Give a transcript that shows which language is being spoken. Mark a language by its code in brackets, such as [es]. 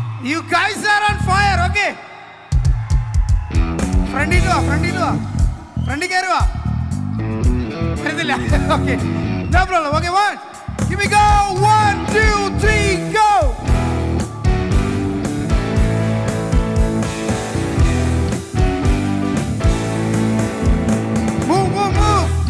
[en] You guys are on fire, okay? [ml] ഫ്രണ്ടിൽ വാ, ഫ്രണ്ടിൽ വാ, ഫ്രണ്ടിൽ കയറി വാ. വരുന്നില്ല? [en] Okay, no problem. Okay, here we go. 1, 2, 3, go. Move, move, move.